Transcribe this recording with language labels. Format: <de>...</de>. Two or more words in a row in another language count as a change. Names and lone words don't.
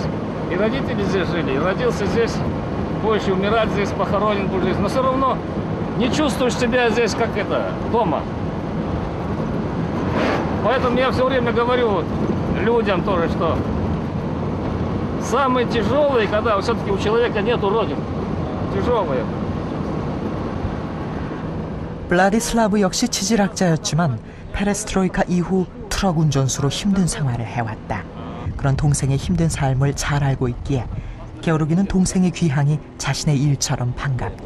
<ru>И родители здесь жили, и родился здесь, больше умирать здесь, похоронен будешь здесь. Но все равно не чувствуешь себя здесь, как это, дома. Поэтому я все время говорю вот людям тоже, что самое тяжелое, когда все-таки у человека нету родины. Тяжелое.</ru> <ko>블라디슬라브 역시 지질학자였지만 페레스트로이카 이후 트럭 운전수로 힘든 생활을 해왔다. 그런 동생의 힘든 삶을 잘 알고 있기에 게오르기는 동생의 귀향이 자신의 일처럼 반갑다.</ko>